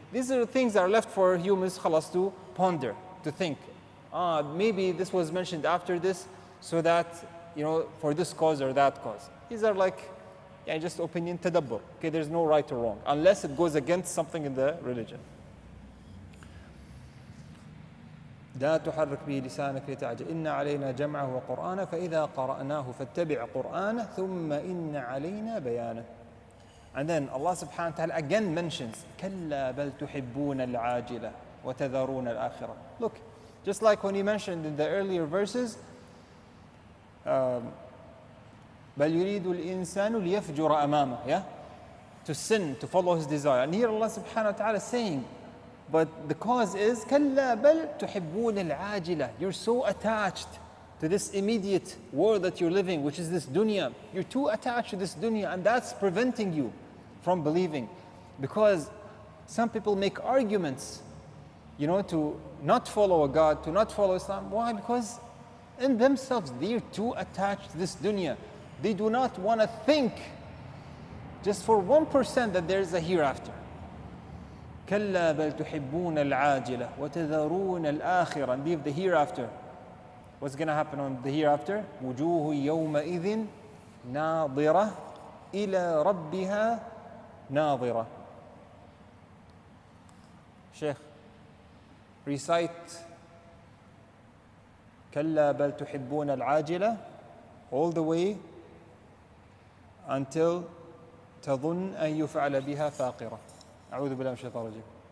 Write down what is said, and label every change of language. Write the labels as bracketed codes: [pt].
[en] These are the things that are left for humans, khalas, to ponder, to think. Maybe this was mentioned after this so that, for this cause or that cause. These are like, just opinion, tadabbur. Okay, there's no right or wrong, unless it goes against something in the religion. [ar] لا تحرك به لسانك لتعجل إن علينا جمعه وقرآنه فإذا قرأناه فاتبع قرآنه ثم إن علينا بيانه. [en] And then Allah subhanahu wa ta'ala again mentions [ar] كلا بل تحبون العاجلة وتذرون الآخرة. [en] Look, just like when he mentioned in the earlier verses [ar] بل يريد الإنسان ليفجر أمامه, [en] to sin, to follow his desire. And here Allah subhanahu wa ta'ala is saying, but the cause is [ar] كلا بل تحبون العاجلة. [en] You're so attached to this immediate world that you're living, which is this dunya. You're too attached to this dunya, and that's preventing you from believing. Because some people make arguments, to not follow a God, to not follow Islam. Why? Because in themselves, they're too attached to this dunya. They do not want to think just for 1% that there is a hereafter. [ar] كلا بل تحبون العاجلة وتذرون الآخرة. [en] And leave the hereafter. What's going to happen on the hereafter? [ar] وجوه يومئذ ناظرة إلى ربها ناظرة. [en] Sheikh, recite [ar] كلا بل تحبون العاجلة [en] all the way until [ar] تظن أن يفعل بها فاقرة. أعوذ بالله من الشيطان الرجيم.